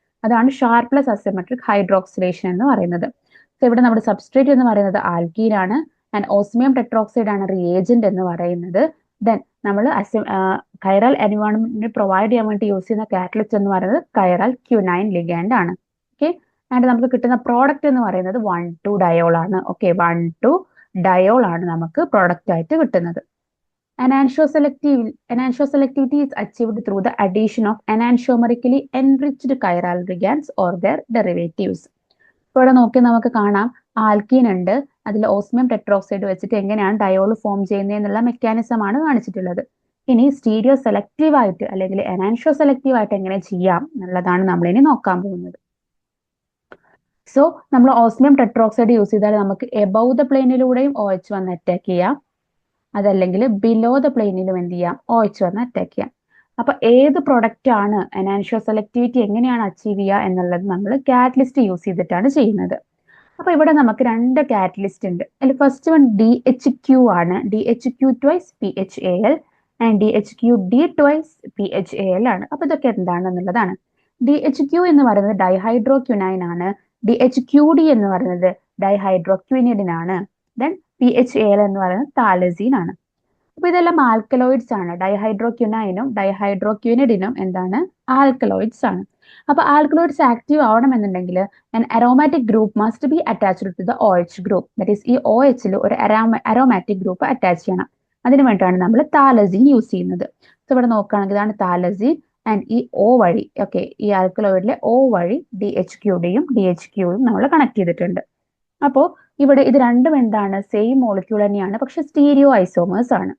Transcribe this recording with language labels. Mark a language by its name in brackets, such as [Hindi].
[Malayalam] അതാണ് ഷാർപ്പ്ലെസ് asymmetric hydroxylation എന്ന് പറയുന്നത്. സോ ഇവിടെ നമ്മുടെ സബ്സ്ട്രേറ്റ് എന്ന് പറയുന്നത് ആൽക്കീൻ ആണ് ആൻഡ് ഓസ്മിയം ടെട്രോക്സൈഡ് ആണ് റിയേജന്റ് എന്ന് പറയുന്നത്. ദെൻ നമ്മൾ കൈറൽ എൻവയോൺമെന്റിന് പ്രൊവൈഡ് ചെയ്യാൻ വേണ്ടി യൂസ് ചെയ്യുന്ന കാറ്റലിസ്റ്റ് എന്ന് പറയുന്നത് കൈറൽ ക്യൂനൈൻ ലിഗാൻഡ് ആണ്. ഓക്കെ, ആൻഡ് നമുക്ക് കിട്ടുന്ന പ്രോഡക്റ്റ് എന്ന് പറയുന്നത് 1,2 ഡയോൾ ആണ്. ഓക്കെ, 1,2 ഡയോൾ ആണ് നമുക്ക് പ്രോഡക്റ്റ് ആയിട്ട് കിട്ടുന്നത്. [English] Enantioselectivity is achieved through the addition of enantiomerically enriched chiral ligands or their derivatives. [Malayalam] ഇവിടെ നോക്കി നമുക്ക് കാണാം ആൽക്കീൻ ഉണ്ട്, അതിൽ ഓസ്മിയം ടെട്രോക്സൈഡ് വെച്ചിട്ട് എങ്ങനെയാണ് ഡയോൾ ഫോം ചെയ്യുന്നത് എന്നുള്ള മെക്കാനിസം ആണ് കാണിച്ചിട്ടുള്ളത്. ഇനി സ്റ്റീരിയോ സെലക്റ്റീവ് ആയിട്ട് അല്ലെങ്കിൽ എനാൻഷ്യോ സെലക്റ്റീവ് ആയിട്ട് എങ്ങനെ ചെയ്യാം എന്നുള്ളതാണ് നമ്മൾ ഇനി നോക്കാൻ പോകുന്നത്. സോ നമ്മൾ ഓസ്മിയം ടെട്രോക്സൈഡ് യൂസ് ചെയ്താൽ നമുക്ക് എബവ് ദ പ്ലെയിനിലൂടെയും OH വന്ന് അറ്റാക്ക് ചെയ്യാം, അതല്ലെങ്കിൽ ബിലോ ദ പ്ലെയിനിലും എന്ത് ചെയ്യാം, OH വന്ന് അറ്റാക്ക് ചെയ്യാം. അപ്പൊ ഏത് പ്രൊഡക്റ്റ് ആണ് എനാൻഷ്യോ സെലക്ടിവിറ്റി എങ്ങനെയാണ് അച്ചീവ് ചെയ്യുക എന്നുള്ളത് നമ്മൾ കാറ്റലിസ്റ്റ് യൂസ് ചെയ്തിട്ടാണ് ചെയ്യുന്നത്. അപ്പൊ ഇവിടെ നമുക്ക് രണ്ട് കാറ്റലിസ്റ്റ് ഉണ്ട്. അതിൽ ഫസ്റ്റ് വൺ DHQ ആണ്, DHQ twice PHAl and DHQD twice PHAl ആണ്. അപ്പൊ ഇതൊക്കെ എന്താണെന്നുള്ളതാണ്. DHQ എന്ന് പറയുന്നത് ഡൈഹൈഡ്രോ ക്യുനൈൻ ആണ്, DHQD എന്ന് പറയുന്നത് ഡൈഹൈഡ്രോക്വിനിഡിൻ ആണ്. ദെൻ PHAl എന്ന് പറയുന്നത് താലസീൻ ആണ്. അപ്പൊ ഇതെല്ലാം ആൽക്കലോയിഡ്സ് ആണ്. ഡൈഹൈഡ്രോക്യുനൈനും ഡൈഹൈഡ്രോക്വിനിഡിനും എന്താണ്? ആൽക്കലോയിഡ്സ് ആണ്. അപ്പൊ alkaloids active ആവണമെന്നുണ്ടെങ്കിൽ [English] an aromatic group must be attached to the OH group. That is, [Malayalam] ഈ OH ൽ ഒരു aromatic group അറ്റാച്ച് ചെയ്യണം. അതിനു വേണ്ടിയിട്ടാണ് നമ്മൾ താലസീൻ യൂസ് ചെയ്യുന്നത്. സോ ഇവിടെ നോക്കുകയാണെങ്കിൽ ഇതാണ് താലസീൻ ആൻഡ് ഈ O വഴി ഈ ആൽക്കലോയിഡിലെ O വഴി DHQയുടെയും DHQയും നമ്മൾ കണക്ട് ചെയ്തിട്ടുണ്ട്. അപ്പോൾ ഇവിടെ ഇത് രണ്ടും എന്താണ്? സെയിം മോളിക്യൂൾ തന്നെയാണ്, പക്ഷെ സ്റ്റീരിയോ ഐസോമേഴ്സ് ആണ്.